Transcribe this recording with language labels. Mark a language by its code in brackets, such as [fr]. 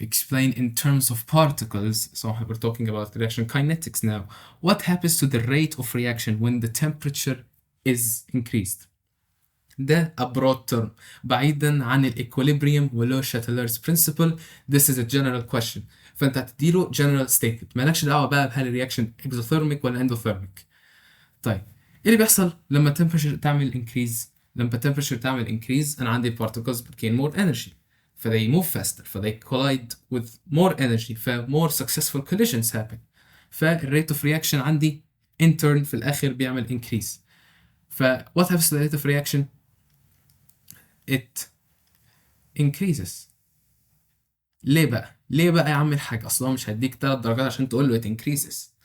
[en] Explain in terms of particles. So we're talking about reaction kinetics now. What happens to the rate of reaction when the temperature is increased? [ar] ده [en] a broad term. [ar] بعيدا عن equilibrium ولو Chatelier's principle. [en] This is a general question. [ar] فانت هتديله [en] general statement. [ar] مالكش دعوة بقى بهل الرياكشن exothermic ولا endothermic. طيب ايه اللي بيحصل لما temperature تعمل increase؟ لما temperature تعمل increase انا عندي [en] particles gain more energy. they move faster, they collide with more energy, more successful collisions happen. [ar] rate of reaction عندي in turn في الآخر بيعمل increase. [en] what happens to the rate of reaction? It increases. [ar] ليه بقى؟ ليه بقى يا عم الحاج؟ أصلا مش هديك 3 درجات عشان تقول له [en] it increases.